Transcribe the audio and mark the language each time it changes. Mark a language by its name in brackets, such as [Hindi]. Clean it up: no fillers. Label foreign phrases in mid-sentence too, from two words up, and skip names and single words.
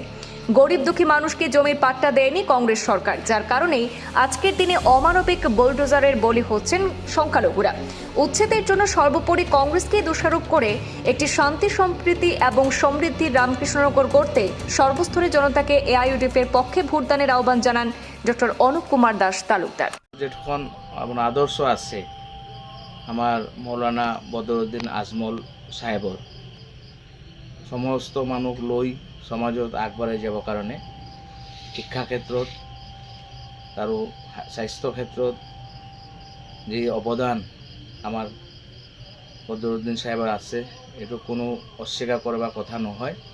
[Bangla] গরিব দুঃখী মানুষকে জমির পাট্টা দেয়নি কংগ্রেস সরকার, যার কারণেই আজকের দিনে অমানবিক বুলডোজারের বলি হচ্ছেন সংখ্যালঘুরা। উচ্ছেদের জন্য সর্বোপরি কংগ্রেসকে দোষারোপ করে একটি শান্তি সম্প্রীতি এবং সমৃদ্ধির রামকৃষ্ণনগর গড়তে সর্বস্তরের জনতাকে এআইইউডিএফ এর পক্ষে ভোটদানের আহ্বান জানান ডক্টর অনুপ কুমার দাস তালুকদার। [Assamese] যেখন আপোনাৰ আদৰ্শ আছে আমাৰ মৌলানা বদৰুদ্দিন আজমল সাহেবৰ, সমস্ত মানুহ লৈ সমাজত আগবাঢ়াই যাবৰ কাৰণে শিক্ষা ক্ষেত্ৰত আৰু স্বাস্থ্য ক্ষেত্ৰত যে অৱদান আমাৰ বদৰুদ্দিন সাহেবৰ আছে, এইটো কোনো অস্বীকাৰ কৰাৰ কথা নহয়।